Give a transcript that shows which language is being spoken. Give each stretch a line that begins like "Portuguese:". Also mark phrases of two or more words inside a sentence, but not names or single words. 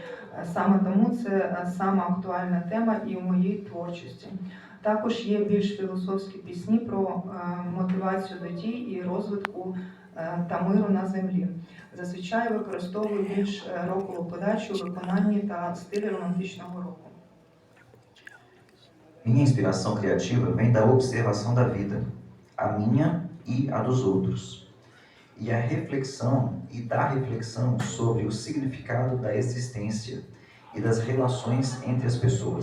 Ukrainian: Саме тому це сама актуальна тема і у моїй творчості. Також є більш філософські пісні про мотивацію до дій і розвитку та миру на землі. Зазвичай використовую більш рокову подачу у виконанні та стилі романтичного року.
Portuguese: Minha inspiração criativa vem da observação da vida, a minha e a dos outros, e a reflexão e da reflexão sobre o significado da existência e das relações entre as pessoas.